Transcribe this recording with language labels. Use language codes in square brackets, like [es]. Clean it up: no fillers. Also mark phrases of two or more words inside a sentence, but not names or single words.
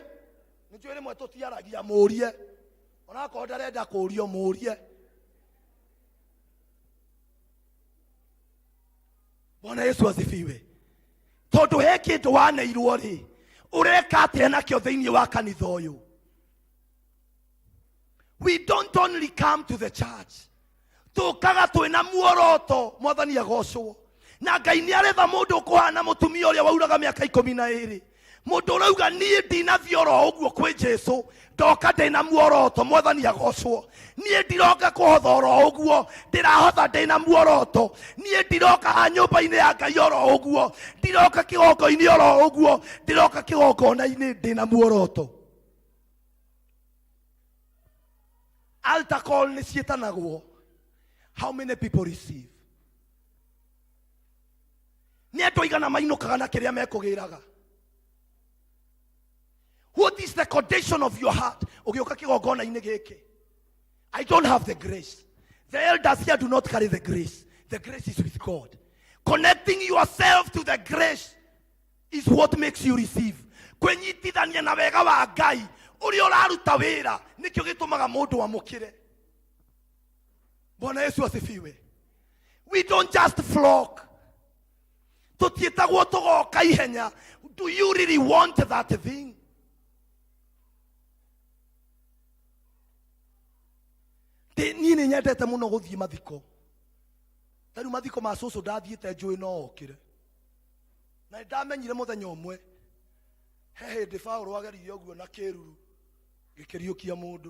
[ki] Nijue rimwe tutiaragia murie. Ona ko ndarenda kurio murie. [sw] Bwana Yesu asifiwe. [ki] Tondu he kindu waneirwo ri, ureka atia nakio thiini wa kanitha uyu. [en] We don't only come to the church, [ki] tukaga twina muoroto. Mwathani agocwo. Na Ngai ni aretha mundu kuhana mutumia uria wauraga miaka 12. Mundu urauga nie ndinathio ro uguo kwi Jesu, ndoka ndina muoroto. Mwathani agocwo. Nie ndiroka kuhotha ro uguo, ndirahotha ndina muoroto. Nie ndiroka ha nyumba-ini ya Ngai ro uguo, ndiroka kigongo-ini ro uguo, ndiroka kigongona-ini ndina muoroto. [en] Altar call [ki] ni cietanagwo. [en] How many people receive? [ki] Nĩ andũ aigana mainũkaga na kĩrĩa mekũgĩraga. [en] What is the condition of your heart? [ki] Ũgĩũka kĩgongona-inĩ gĩkĩ. [en] I don't have the grace. The elders here do not carry the grace. The grace is with God. Connecting yourself to the grace is what makes you receive. [ki] Kwenyitithania na wega wa Ngai ũrĩa ũraruta wĩra nĩkĩo gĩtũmaga mũndũ amũkĩre. [sw] Bwana Yesu asifiwe. [en] We don't just flock. [ki] Tũtiĩtagwo tũgoka ihenya. [en] Do you really want that thing? [ki] Niĩ nĩ nyendete mũno gũthiĩ mathiko. Tarĩu mathiko ma cũcũ ndathiĩte njũĩ no okĩre. Na ndamenyire mũthenya ũmwe he hĩndĩ Paulo ageririe ũguo na kĩruru gĩkĩriũkia mũndũ.